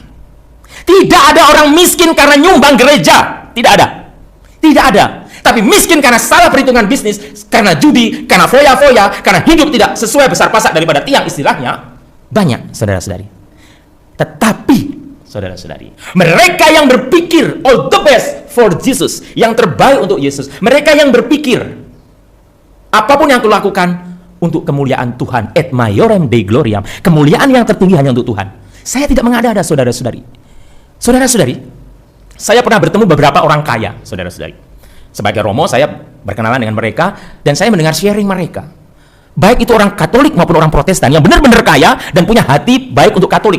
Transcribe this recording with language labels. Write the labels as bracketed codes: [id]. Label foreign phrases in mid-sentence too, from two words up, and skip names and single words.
[id] Tidak ada orang miskin karena nyumbang gereja. Tidak ada. Tidak ada. Tapi miskin karena salah perhitungan bisnis, karena judi, karena foya-foya, karena hidup tidak sesuai besar pasak daripada tiang, istilahnya. Banyak, saudara-saudari. Tetapi, saudara-saudari, mereka yang berpikir [en] all the best for Jesus, [id] yang terbaik untuk Yesus, mereka yang berpikir apapun yang kulakukan untuk kemuliaan Tuhan. [la] Et maiorem Dei gloriam. [id] Kemuliaan yang tertinggi hanya untuk Tuhan. Saya tidak mengada-ada, saudara-saudari. Saudara-saudari, saya pernah bertemu beberapa orang kaya, saudara-saudari. Sebagai Romo, saya berkenalan dengan mereka dan saya mendengar sharing mereka. Baik itu orang Katolik maupun orang Protestan yang benar-benar kaya dan punya hati baik untuk Katolik.